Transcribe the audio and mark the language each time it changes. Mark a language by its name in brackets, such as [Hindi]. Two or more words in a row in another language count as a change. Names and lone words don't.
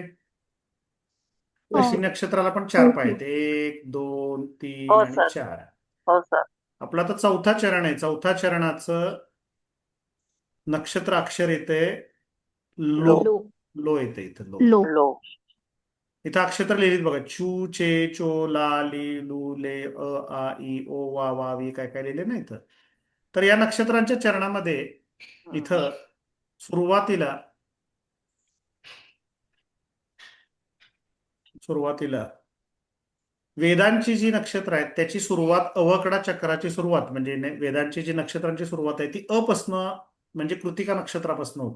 [Marathi] अश्विनी नक्षत्राला पण 4 पाय आहेत, 1 2 3 हो आणि सर. 4. हो सर. आपला तर चौथा चरण आहे. चौथा चरणाचं नक्षत्र अक्षर येते लो. लो येते इथं, लो. लो. इथं अक्षर लिहिलीत बघा, चू चे चो ला ली लू ले अ आ ई ओ वा वा वी, काय काय लिहिले ना इथं. तर या नक्षत्रांच्या चरणामध्ये इथं सुरुवातीला वेदांची जी नक्षत्र आहेत त्याची सुरुवात अवकडा चक्राची सुरुवात, म्हणजे वेदांची जी नक्षत्रांची सुरुवात आहे ती अपासनं, म्हणजे कृतिका नक्षत्रापासून होती.